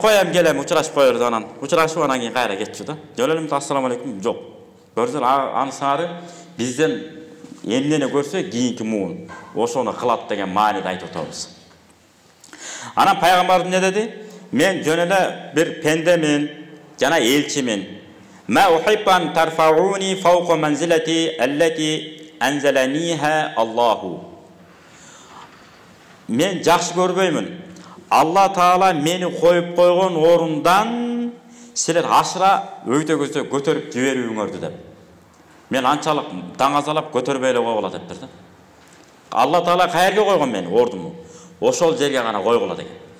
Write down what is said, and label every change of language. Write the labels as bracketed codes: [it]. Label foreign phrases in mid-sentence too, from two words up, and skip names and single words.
[ky] Коем келем учурашып коелу анан. Учурашып анан кийин кайра кетчү да. Жол эле [ar] السلام عليكم [ky] жок. Көрсөң аны сары бизден эмнени көрсө кийинки муун ошону кылат деген мааниде айтып атабыз. Анан пайгамбар эмне деди? Мен жөн эле бир пендемин, жана элчимин. [ar] ما أحب أن ترفعوني فوق منزلتي التي أنزلنيها الله. [ky] Мен жакшы көрбөймүн. Алла Таала мени коюп койгон орундан силер ашыра өйдө көзө көтөрүп жиберүүңөрдү деп. Мен анчалык даңазалап көтөрбөй эле койгула дептир да. Алла Таала каерге койгон мени ордуму? Ошол жерге гана койгула деген.